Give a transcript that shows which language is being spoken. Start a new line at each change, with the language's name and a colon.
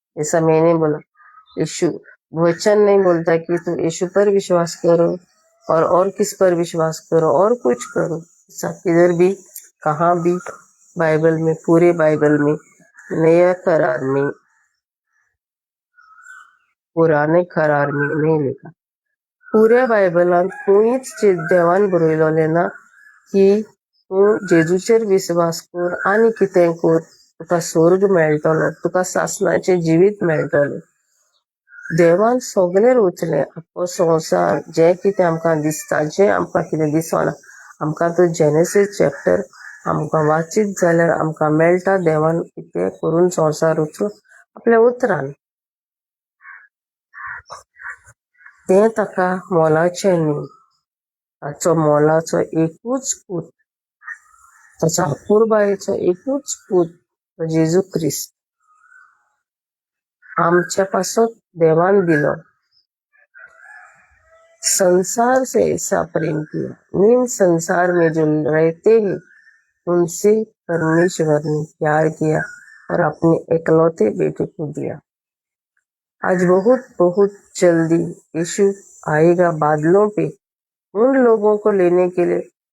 Hindi: जैसा मैंने बोला यीशु वचन नहीं बोलता कि तुम यीशु पर विश्वास करो और किस पर विश्वास करो और कुछ करो. ऐसा किधर भी कहाँ भी बाइबल में, पूरे बाइबल में, नया करार में, पुराने करार में नहीं लिखा.
Goan Konkani: पुऱ्या बायबलान खंयच देवान बरयलोलें ना की तूं जेजूचेर विश्वास कर आनी कितें कर तुका स्वर्ग मेळटलो, तुका सासणाचें जिवीत मेळटलें. देवान सगळें रचलें आख्खो संवसार. जें कितें आमकां दिसता, जें आमकां कितें दिसना, आमकां तो जेनेसीस चॅप्टर आमकां वाचीत जाल्यार आमकां मेळटा देवान कितें करून संवसार रचलो आपल्या उतरान. तें ताका मोलाचें न्ही. ताचो मोलाचो एकूच पूत, ताचा अपुरबायेचो एकूच पूत जेजू क्रिस्त आमच्या पासून देवान दिलो.
Hindi: संसार से ऐसा प्रेम किया मीन संसार में जो रहते हैं उनसे परमेश्वर ने प्यार किया और अपने इकलौते बेटे को दिया. आज बहुत जल्दी यीशु आएगा बादलों पे उन लोगों को लेने के लिए.